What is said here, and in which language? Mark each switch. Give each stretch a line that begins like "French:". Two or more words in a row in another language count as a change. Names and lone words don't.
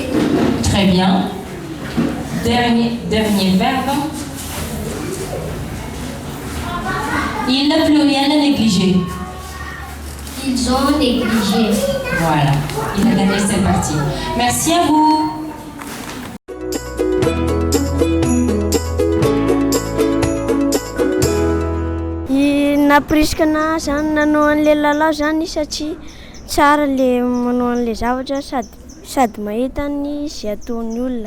French: Très bien. Dernier verbe. Il n'a plus rien à négliger. Ils ont négligé. Voilà. Il a gagné cette partie. Merci à vous.
Malagasy: Naporisana zany nanao an'ilay lalao zany satria tsara le manao an'ilay zavatra sady mahita ny izay ataon'ny olona.